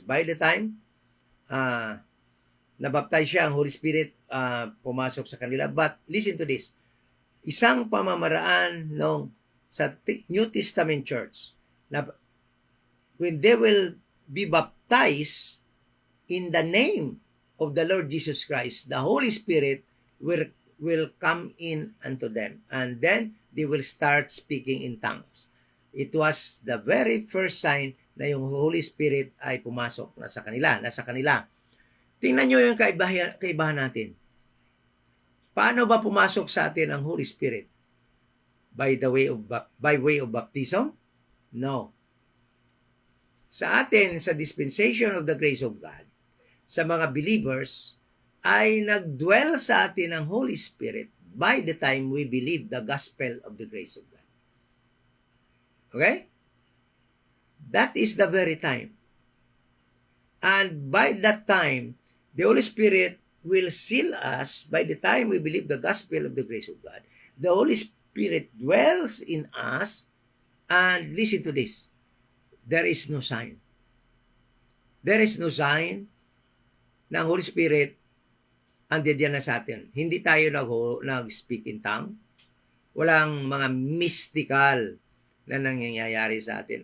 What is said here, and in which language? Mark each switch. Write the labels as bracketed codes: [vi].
[tl] By the time nabaptize siya, ang Holy Spirit pumasok sa kanila. [en] But listen to this. [tl] Isang pamamaraan sa New Testament church na [en] when they will be baptized in the name of the Lord Jesus Christ, the Holy Spirit will come in unto them, and then they will start speaking in tongues. It was the very first sign [tl] na yung Holy Spirit ay pumasok nasa kanila. Tingnan nyo yung kaibahan natin. Paano ba pumasok sa atin ang Holy Spirit? [en] By way of baptism? No. [tl] Sa atin, sa dispensation of the grace of God, sa mga believers, ay nagdwell sa atin ang Holy Spirit [en] by the time we believe the gospel of the grace of God. [tl] Okay? [en] That is the very time. And by that time, the Holy Spirit will seal us by the time we believe the gospel of the grace of God. The Holy Spirit dwells in us, and listen to this, there is no sign. There is no sign [tl] na ang Holy Spirit andiyan na sa atin. Hindi tayo nag-speak in tongue. Walang mga mystical na nangyayari sa atin.